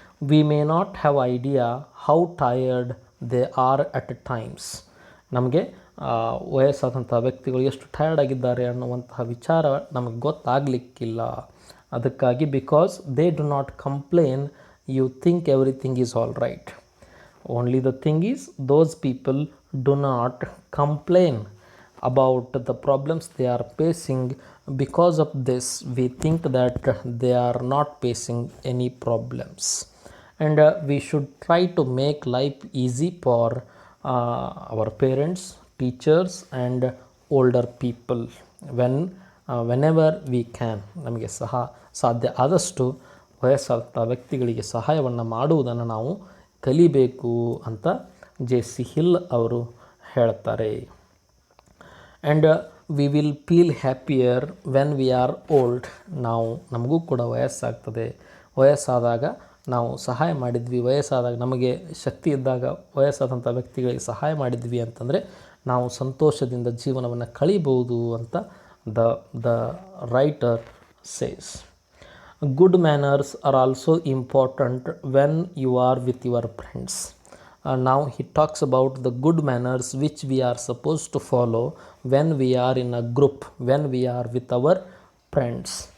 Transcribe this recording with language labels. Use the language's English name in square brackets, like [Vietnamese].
[English] We may not have idea how tired they are at times. [Kannada] ನಮಗೆ ವಯಸ್ಸಾದಂಥ ವ್ಯಕ್ತಿಗಳು ಎಷ್ಟು tired ಆಗಿದ್ದಾರೆ ಅನ್ನುವಂತಹ ವಿಚಾರ ನಮಗೆ ಗೊತ್ತಾಗಲಿಕ್ಕಿಲ್ಲ. [English] ಅದಕ್ಕಾಗಿ because they do not complain, you think everything is all right. Only the thing is those people do not complain about the problems they are facing. Because of this we think that they are not facing any problems, and we should try to make life easy for our parents, teachers and older people whenever we can. [Kannada] ನಮಗೆ ಸಾಧ್ಯ ಆದಷ್ಟು ವಯಸ್ಸಾದ ವ್ಯಕ್ತಿಗಳಿಗೆ ಸಹಾಯವನ್ನು ಮಾಡುವುದನ್ನು ನಾವು ಕಲಿಬೇಕು ಅಂತ ಜೆ.ಸಿ. [English] Hill [Kannada] ಅವರು ಹೇಳ್ತಾರೆ. [English] And we will feel happier when we are old. [Kannada] ನಮಗೂ ಕೂಡ ವಯಸ್ಸಾಗ್ತದೆ. ವಯಸ್ಸಾದಾಗ ನಾವು ಸಹಾಯ ಮಾಡಿದ್ವಿ, ವಯಸ್ಸಾದಾಗ ನಮಗೆ ಶಕ್ತಿ ಇದ್ದಾಗ ವಯಸ್ಸಾದಂಥ ವ್ಯಕ್ತಿಗಳಿಗೆ ಸಹಾಯ ಮಾಡಿದ್ವಿ ಅಂತಂದರೆ ನಾವು ಸಂತೋಷದಿಂದ ಜೀವನವನ್ನು ಕಳೀಬಹುದು ಅಂತ [English] The writer says. Good manners are also important when you are with your friends. Now he talks about the good manners which we are supposed to follow when we are in a group, when we are with our friends.